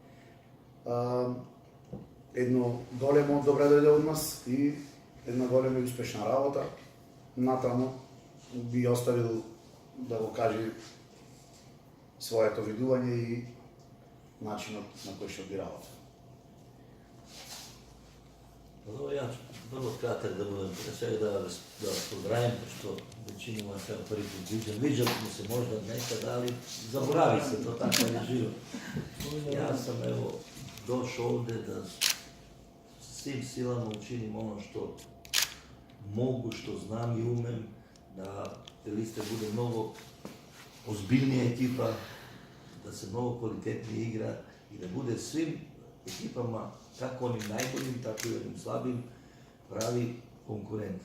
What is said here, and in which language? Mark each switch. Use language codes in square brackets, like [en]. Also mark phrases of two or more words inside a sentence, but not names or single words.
[mk] Едно големо добре дојде од нас и една голема и успешна работа. Натаму би оставил да го каже своето видување и начинот на кој што би работа. [sr] Vrlo kratak da budem, pre svega da vas pozdravim, pošto većinima sam prvi put viđam. Viđali smo se možda nekad, ali zaboravi se, to tako je život. Ja sam evo došao ovde da svim silama učinim ono što mogu, što znam i umem, da Pelister bude mnogo ozbiljnija ekipa, da se mnogo kvalitetnije igra i da bude svim ekipama, kako onim najboljim, tako i onim slabim, pravi konkurent.